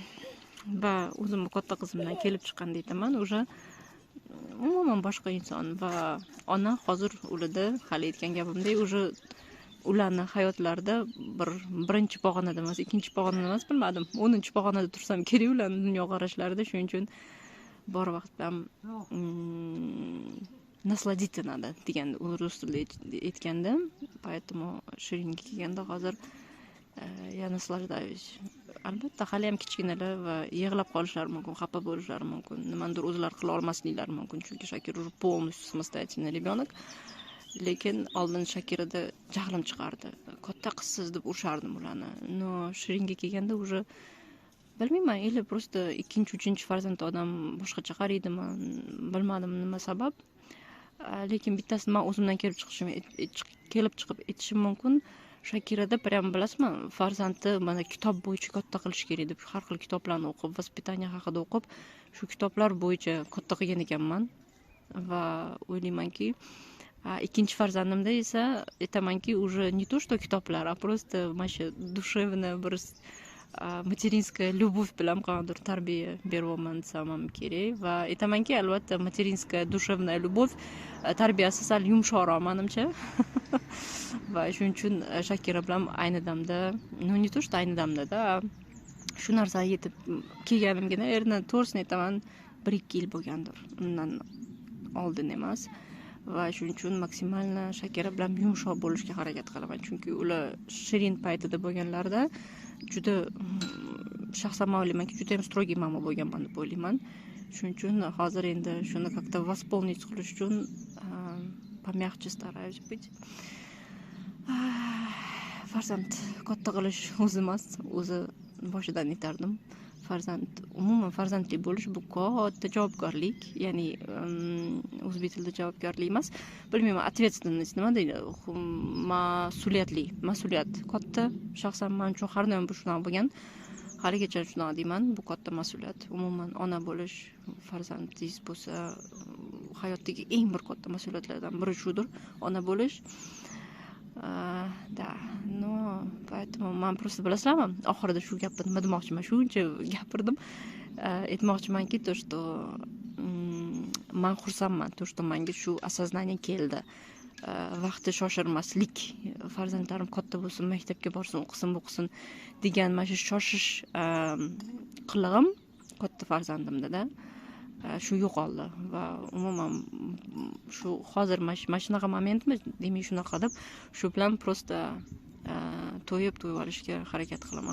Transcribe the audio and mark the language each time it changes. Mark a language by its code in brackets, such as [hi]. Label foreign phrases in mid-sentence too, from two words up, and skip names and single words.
[uz] Va o'zimni katta qizimdan kelib chiqqanda aytaman, уже umuman boshqa inson va ona hozir ularda hali aytgan gapimdek, уже ularni hayotlarida birinchi pog'onada emas, ikkinchi pog'onada emas, bilmadim, 10-chi pog'onada tursam kerak ularning dunyoqarashlarida. Shuning uchun bor vaqt bilan [ru] насладиться надо [uz] deganda rus tilida aytganda, поэтому Shiringa kelganda hozir [ru] я наслаждаюсь. [uz] Albatta hali ham kichkinalar va yig'lab qolishlari mumkin, xafa bo'lishlari mumkin, nimadir o'zlari qila olmasliklari mumkin, chunki Shakira [ru] уже полностью самостоятельный ребенок. [uz] Lekin oldin Shakirada jahlim chiqardi. Katta qizsiz deb urishardim ularni. No, Shiringa kelganda уже bilmayman, [ru] или просто [uz] 2-3 farzand odam boshqacha qaraydimi, bilmadim nima sabab. Lekin bittasini men o'zimdan kelib chiqib aytishim mumkin. Shakirada prям bilasizmi, farzandni mana kitob bo'yicha katta qilish kerak deb har xil kitoblarni o'qib, vaspitaniya haqida o'qib, shu kitoblar bo'yicha katta qilgan ekanman va o'ylaymanki, ikkinchi farzandimda esa aytamanki, [ru] уже не то что [uz] kitoblar, [ru] а просто [uz] mana душевная bir [ru] материнская любовь [uz] bilan qanday tarbiya beryapman desam ham kerak va aytamanki, albatta [ru] материнская душевная любовь [uz] tarbiyasi sal yumshoqroq menimcha. Va shuning uchun Shakira bilan ayni damda, [ru] но не то что [uz] ayni damda-da, shu narsaga yetib kelganimga, naverna to'g'risini aytaman, 1-2 yil bo'lgandir. Undan oldin emas. Va shuning uchun maksimalni Shakira bilan yumshoq bo'lishga harakat qilaman, chunki ular Shirin paytida bo'lganlarida juda shaxsan men o'ylaymanki, juda ham strogiy mama bo'lganman deb o'ylayman. Shuning uchun hozir endi shuni [ru] как-то восполнить [uz] qilish uchun [ru] помягче стараюсь быть. [uz] Farzand katta qilish o'zi emas, o'zi boshidan aytardim. Umuman farzandli bo'lish bu katta javobgarlik, ya'ni o'zbek tilida javobgarlik emas, bilmayman, ответственность nima deydi, mas'uliyat katta. Shaxsan men uchun har doim bu shunaqa bo'lgan. Haligacha shunaqa deyman, bu katta mas'uliyat. Umuman ona bo'lish, farzandingiz bo'lsa, hayotdagi eng bir katta mas'uliyatlardan biri shudir, ona bo'lish. [ru] Да, но поэтому [uz] men просто bilasizlarmi, oxirida shu gapni nima demoqchiman, shuncha gapirdim. Aytmoqchimanki, [ru] то, что [uz] men xursandman, [ru] то, что [uz] menga shu осознание keldi. Vaqtni shoshirmaslik, farzandlarim katta bo'lsin, maktabga borsin, o'qisin, degan mana shu shoshish qilig'im katta farzandimda shu yo'qoldi va umuman shu hozir mana shunaqa momentmi, demak shunaqa deb shu bilan просто to'yib olishga harakat qilaman.